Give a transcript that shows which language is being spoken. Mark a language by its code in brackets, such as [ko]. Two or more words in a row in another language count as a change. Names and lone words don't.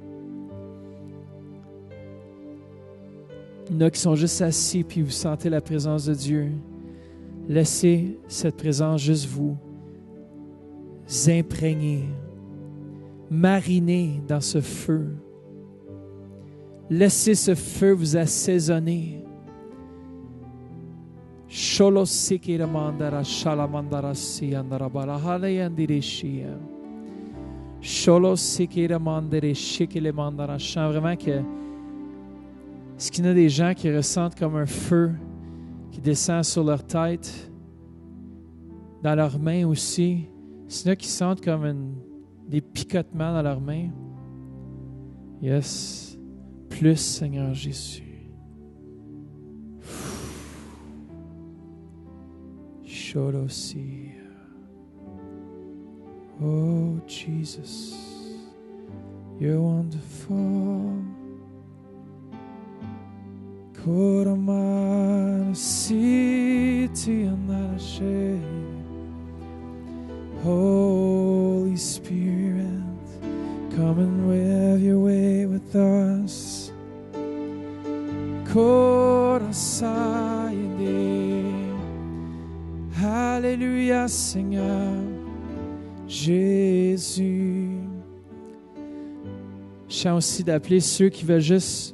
[fr] Il y en a qui sont juste assis puis vous sentez la présence de Dieu. Laissez cette présence juste vous imprégner, mariner dans ce feu. Laissez ce feu vous assaisonner. Sholo sikira mandara shalamandara si andara balahale yandireshia. Sholo sikira mandere shikile mandara. Je sens vraiment que est-ce qu'il y a des gens qui ressentent comme un feu qui descend sur leur tête, dans leurs mains aussi? Est-ce qu'il y en a qui sentent comme des picotements dans leurs mains? Yes. Plus, Seigneur Jésus. Sholosi. [en] Oh, Jesus. You're wonderful. Koramara City Anarashe. Holy Spirit, come and have your way with us. Korasayende. [fr] Alléluia, Seigneur Jésus. Je sens aussi d'appeler ceux qui veulent juste...